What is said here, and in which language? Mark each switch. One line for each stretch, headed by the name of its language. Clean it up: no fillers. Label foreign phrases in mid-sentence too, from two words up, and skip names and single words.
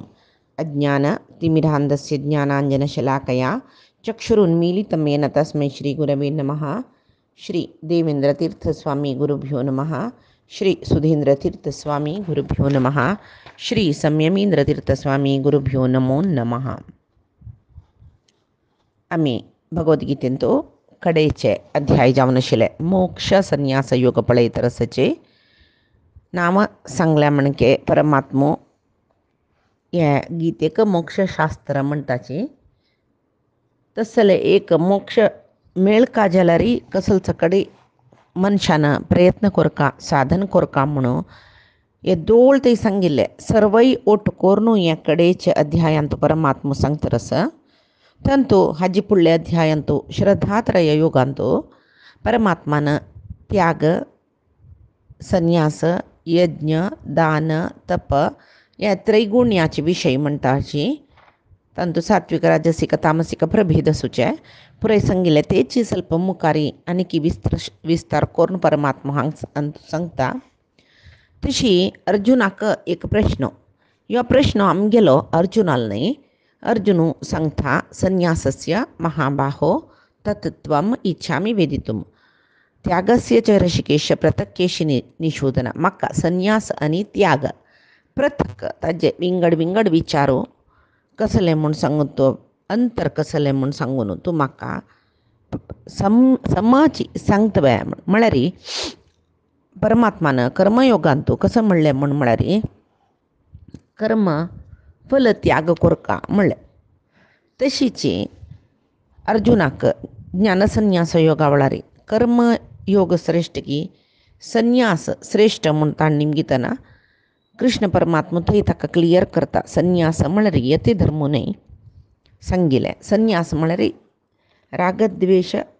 Sanskrit: अज्ञानतिमिरान्धस्य ज्ञानाञ्जनशलाकया चक्षुरुन्मीलितं येन तस्मै श्रीगुरवे नमः। श्री देवेंद्रतीर्थस्वामी गुरुभ्यो नमः। श्री सुधींद्रतीर्थस्वामी गुरुभ्यो नमः. श्री संयमींद्रतीर्थस्वामी गुरुभ्यो नमो नमः.
Konkani: आम्ही भगवद्गीतेंतो कडेचे अध्याय जावन आशिल्ले मोक्ष संन्यास योग पळयत रसचे नाम सांगल्या म्हणके परमात्मो हे गीतेक मोक्षशास्त्र म्हणटाची तसले एक मोक्ष मेळ काजलारी कसलच कडी मनशानं प्रयत्न कोरका साधन कोरका म्हणून हे दोळ ते सांगिल्ले सर्वई ओट कोरनू हे कडेचे अध्यायांत परमात्म सांगतरस तंतु हाजी फुडले अध्यायांतू श्रद्धात्रय योगांतू परमात्मान त्याग संन्यास यज्ञ दान तप या त्रैगुण्याचे विषय म्हणटाची तंतु सात्विक राजसिक तामसिक प्रभेद सुचे पुरे सांगिल्ले तेची ಸ್ವಲ್ಪ मुखारी आनी विस्तार करून परमात्मा हांग सांगता तशी अर्जुनाक एक प्रश्न ह्यो प्रश्न आमगेलो अर्जुनाल न्ही अर्जुनु सांगता
Sanskrit: संन्यासस्य महाबाहो तत्त्वम् इच्छामि वेदितुम त्यागस्य च ऋषिकेश पृथक्केशी निशोधन
Konkani: म्हाका संन्यास आनी त्याग पृथक ताजे विंगड विंगड विचारो कसले म्हूण सांगून तो अंतर कसलें म्हूण सांगून तूं म्हाका समाची सांगतवे म्हळ्यार परमात्मान कर्मयोगांतू कसं म्हणलें म्हळ्यार कर्म फल त्याग कोरका म्हणलें तशीची अर्जुनाक ज्ञानसन्यास योगा वेळार कर्म योग श्रेष्ठ की संन्यास श्रेष्ठ म्हूण ताण निमगितना कृष्ण परमात्मा थंय ताका क्लियर करता संन्यास म्हळ्यार यती धर्म न्हय सांगिल्लें संन्यास म्हळ्यार रागद्वेश